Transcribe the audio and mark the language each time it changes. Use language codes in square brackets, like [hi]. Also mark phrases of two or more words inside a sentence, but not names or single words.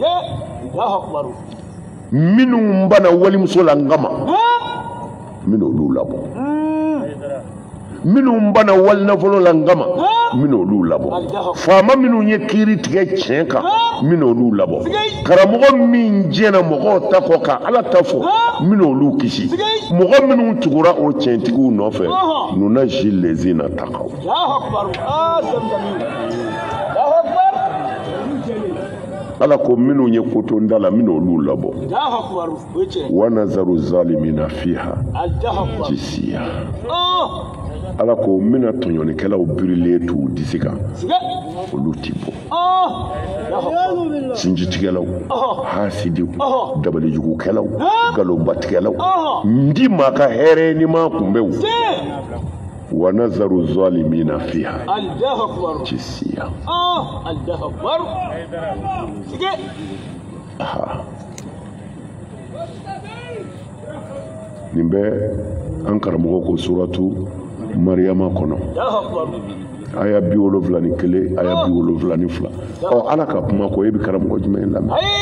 [bm] minnu banna walimuso la n kama n bɛna olu labɔ minnu banna walinafolo la n kama n bɛna olu labɔ faama minnu ye kiiri tigɛ tiɲɛ kan n bɛna olu labɔ karamɔgɔ min jɛnna mɔgɔw ta kɔ ka ala ta fɔ n bɛna olu kisi mɔgɔ minnu tugura o tiɲɛtigiw nɔfɛ [ar] ننجي الذين اتقوا [bm] ala ko minnu ye kotonda la n bɛna olu labɔ wa [ar] نذر الظالمين فيها جثيا [bm] ala ko n bɛna tɔɲɔnikɛlaw birilen t'u disi kan olu ti bɔ sinjitigɛlaw hasidiw dabalijugukɛlaw galobatigɛlaw n di maa ka hɛrɛ ni ma kunbɛw wa [ar] نذر الظالمين فيها جثيا [bm] nin bɛ an karamɔgɔ ko suratu mariyama kɔnɔ aya 71 aya 72 ala ka kuma ko e bɛ karamɔgɔ jumɛn lamɛn